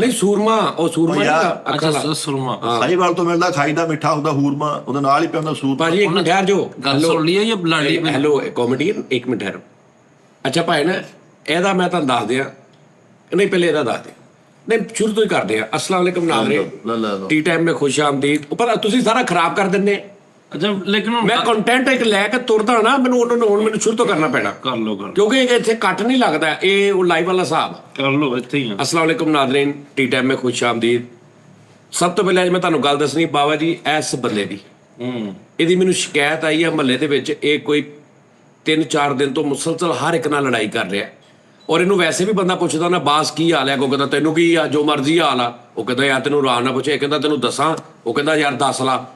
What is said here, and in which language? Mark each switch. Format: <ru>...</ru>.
<pa>ਨਹੀਂ ਸੂਰਮਾ, ਉਹ ਸੂਰਮਾ ਅੱਛਾ ਸੁਰਮਾ ਸਾਹੀਵਾਲ ਤੋਂ ਮਿਲਦਾ, ਖਾਈਦਾ ਮਿੱਠਾ ਹੁੰਦਾ ਹੂਰਮਾ, ਉਹਦੇ ਨਾਲ ਹੀ ਪਿਆਉਂਦਾ ਸੂਰ। ਭਾਜੀ ਇੱਕ ਮਿੰਟ ਠਹਿਰ ਜੋ, ਗੱਲ ਸੁਣ ਲਈ ਜਾਂ ਬੁਲਾਣੀ? ਹੈਲੋ ਕਾਮੇਡੀਅਨ, ਇੱਕ ਮਿੰਟ ਠਹਿਰੋ। ਅੱਛਾ ਭਾਈ ਨਾ, ਇਹਦਾ ਮੈਂ ਤੁਹਾਨੂੰ ਦੱਸ ਦਿਆਂ, ਨਹੀਂ ਪਹਿਲੇ ਇਹਦਾ ਦੱਸ ਦੇ, ਨਹੀਂ ਸ਼ੁਰੂ ਤੋਂ ਹੀ ਕਰਦੇ ਆ।</pa> <hi>अस्सलाम वालेकुम नाज़रीन, टी टाइम में खुश आमदीद।</hi> <pa>पर ਤੁਸੀਂ ਸਾਰਾ ਖਰਾਬ ਕਰ ਦਿੰਦੇ। ਅੱਛਾ ਲੇਕਿਨ ਮੈਂ ਕੰਟੈਂਟ ਇੱਕ ਲੈ ਕੇ ਤੁਰਦਾ ਨਾ, ਮੈਨੂੰ ਮੈਨੂੰ ਸ਼ੁਰੂ ਤੋਂ ਕਰਨਾ ਪੈਣਾ। ਕਰ ਲੋ ਕਿਉਂਕਿ ਇੱਥੇ ਕੱਟ ਨਹੀਂ ਲੱਗਦਾ, ਇਹ ਉਹ ਲਾਈਵ ਵਾਲਾ ਹਿਸਾਬ। ਕਰ ਲੋ ਇੱਥੇ ਹੀ।</pa> <hi>अस्सलाम वालेकुम नाज़रीन, टी टाइम में खुश आमदीद।</hi> <pa>ਸਭ ਤੋਂ ਪਹਿਲਾਂ ਅੱਜ ਮੈਂ ਤੁਹਾਨੂੰ ਗੱਲ ਦੱਸਣੀ, ਬਾਬਾ ਜੀ ਇਸ ਬੰਦੇ ਦੀ ਇਹਦੀ ਮੈਨੂੰ ਸ਼ਿਕਾਇਤ ਆਈ ਆ ਮਹੱਲੇ ਦੇ ਵਿੱਚ। ਇਹ ਕੋਈ 3-4 ਦਿਨ ਤੋਂ ਮੁਸਲਸਲ ਹਰ ਇੱਕ ਨਾਲ ਲੜਾਈ ਕਰ ਰਿਹਾ। ਔਰ ਇਹਨੂੰ ਵੈਸੇ ਵੀ ਬੰਦਾ ਪੁੱਛਦਾ ਨਾ, ਬਾਸ ਕੀ ਹਾਲ ਹੈ? ਕੋਈ ਕਹਿੰਦਾ ਤੈਨੂੰ ਕੀ ਆ, ਜੋ ਮਰਜ਼ੀ ਹਾਲ ਆ। ਉਹ ਕਹਿੰਦਾ ਯਾਰ ਤੈਨੂੰ ਆਰਾਮ ਨਾਲ ਪੁੱਛੇ, ਕਹਿੰਦਾ ਤੈਨੂੰ ਦੱਸਾਂ, ਉਹ ਕਹਿੰਦਾ ਯਾਰ ਦੱਸ ਲਾ।</pa>